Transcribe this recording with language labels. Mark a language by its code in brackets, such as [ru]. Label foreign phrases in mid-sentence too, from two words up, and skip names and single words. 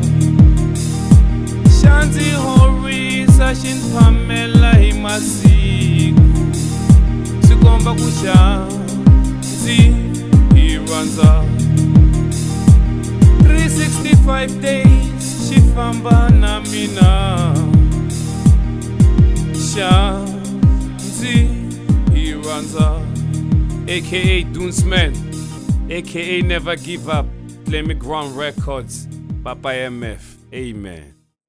[ts] Xa ndzi horisa xi ni phamela hi masiku, swi komba ku xa ndzi rhandza. 365 days xi famba na mina, xa ndzi rhandza. [en] aka Dunsman, aka Never Give Up, Play Me Ground Records, Papa MF. Amen.